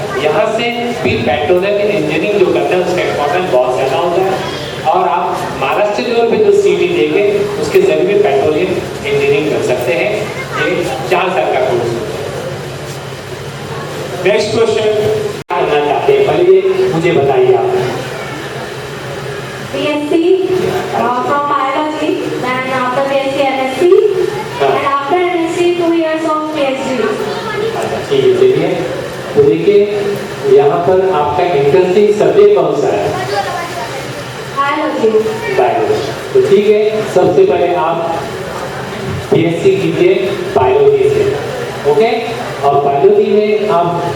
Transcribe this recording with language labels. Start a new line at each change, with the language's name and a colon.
Hindi: यहाँ से भी पेट्रोलियम इंजीनियरिंग जो करता है उसका इम्पोर्टेंस बहुत ज़्यादा होता है और आप महाराष्ट्र लेवल पे जो CT देंगे उसके जरिए पेट्रोलियम इंजीनियरिंग कर सकते हैं। ये 4 साल का कोर्स होता है। नेक्स्ट क्वेश्चन करना चाहते हैं, पहले ये मुझे बताइए आप।
English: BSc from biology, then after BSc MSc, and after MSc 2 years of PhD.
Hindi: अच्छा, ठीक है, चलिए। तो देखिए यहाँ पर आपका इंटरेस्टिंग सब्जेक्ट कौन सा है?
English: Biology.
Hindi: बायोलॉजी। तो ठीक है, सबसे पहले आप BSc कीजिए बायोलॉजी से, ओके। और बायोलॉजी में आप